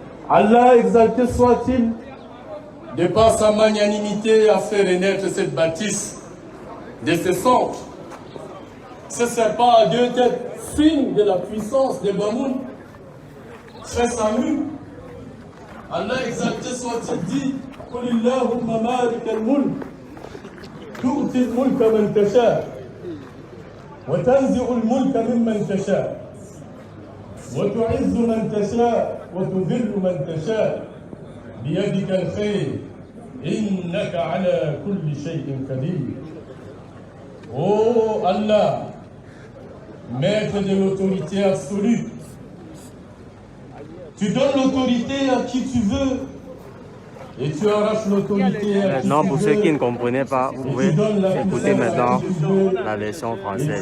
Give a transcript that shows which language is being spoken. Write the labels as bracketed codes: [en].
[fr] Allah exalté soit-il, de par sa magnanimité, a fait renaître cette bâtisse de ses cendres. Ce serpent à deux têtes, signe de la puissance de Bamoun, fait sa mue. Allah exalté soit-il dit [ar] قل اللهم مالك الملك تؤتي الملك من تشاء وتنزع الملك ممن تشاء وتعز من تشاء وتذل من تشاء بيدك الخير إنك على كل شيء قدير. [fr] Oh Allah, maître de l'autorité absolue, tu donnes l'autorité à qui tu veux et tu arraches l'autorité à qui tu veux. Maintenant, pour ceux qui ne comprenaient pas, vous pouvez écouter maintenant la version française.